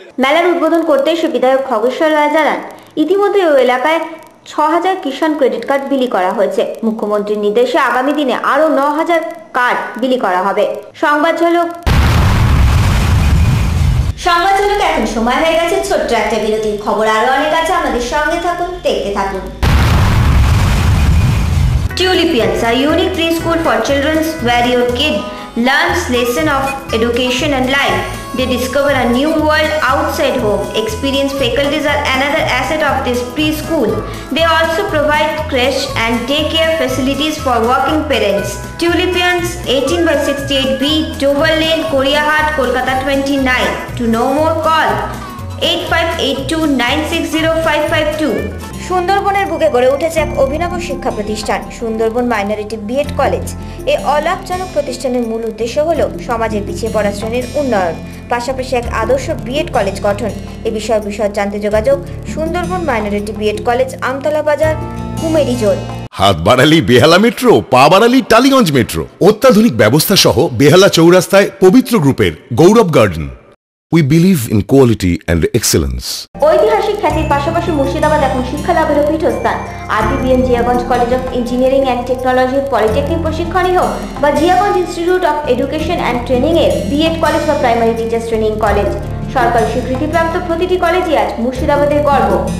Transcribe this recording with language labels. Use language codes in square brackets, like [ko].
[bn] মেলার উদ্বোধন করতে এসে বিধায়ক খগেশ্বর রায় জানান, ইতিমধ্যে ওই এলাকায় 6,000 কিষাণ ক্রেডিট কার্ড বিলি করা হয়েছে। মুখ্যমন্ত্রীর নির্দেশে আগামী দিনে আরো 9,000 কার্ড বিলি করা হবে। সংবাদ ঝলক এখন সময় হয়ে গেছে ছোট্ট একটা বিরতির। খবর আরো অনেক আছে, আমাদের সঙ্গে থাকুন, দেখতে থাকুন। [en] Tulipians, a unique preschool for children where your kid learns lesson of education and life. They discover a new world outside home. Experienced faculties are another asset of this preschool. They also provide creche and daycare facilities for working parents. Tulipians, 18/68B, Dover Lane, Koriahat, Kolkata 29. To know more, call 8582960552. [bn] সুন্দরবনের বুকে গড়ে উঠেছে এক অভিনব শিক্ষা প্রতিষ্ঠান, Sundarban minority B Ed college. এই অলাভজনক প্রতিষ্ঠানের মূল উদ্দেশ্য হল সমাজের পিছিয়ে পড়া শ্রেণীর উন্নয়ন, পাশাপাশি এক আদর্শ বিএড কলেজ গঠন। এ বিষয়ে বিশদ জানতে যোগাযোগ Sundarban minority B Ed college, Amtala বাজার, কুমেরি জোন। হাত বাড়ালি বেহালা মেট্রো, পা বাড়ালি টালিগঞ্জ মেট্রো। অত্যাধুনিক ব্যবস্থা সহ বেহালা চৌরাস্তায় পবিত্র গ্রুপের গৌরব garden. [en] We believe in quality and excellence. [bn] ঐতিহাসিক খ্যাতির পাশাপাশি মুর্শিদাবাদ এখন শিক্ষা লাভের পীঠস্থান। RPBN Jiaganj college of engineering and টেকনোলজির পলিটেকনিক প্রশিক্ষণই হোক বা Jiaganj institute of education and training এর বিএড কলেজ বা প্রাইমারি টিচার্স ট্রেনিং কলেজ, সরকারি স্বীকৃতিপ্রাপ্ত প্রতিটি কলেজই আজ মুর্শিদাবাদের গর্ব।